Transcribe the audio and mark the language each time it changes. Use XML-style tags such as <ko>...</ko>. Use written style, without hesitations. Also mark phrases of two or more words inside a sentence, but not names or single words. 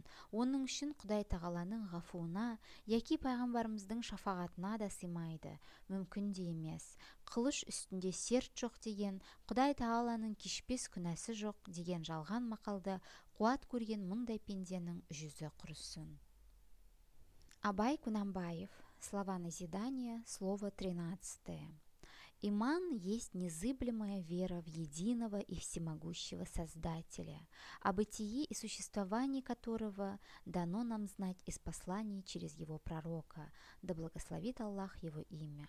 <kk>Оның үшін Құдай Тағаланың ғафуына, яки пайғамбарымыздың шафағатына да сыймайды. Мүмкін де емес. Қылыш үстінде серт жоқ деген, Құдай Тағаланың кешпес күнәсі жоқ деген жалған мақалды қуат көрген мұндай пенденің жүзі құрысын.</kk> <ru>Абай Кунанбаев. Слова назидания, слово 13. Иман есть незыблемая вера в единого и всемогущего Создателя, о бытии и существовании которого дано нам знать из посланий через его пророка, да благословит Аллах его имя.</ru>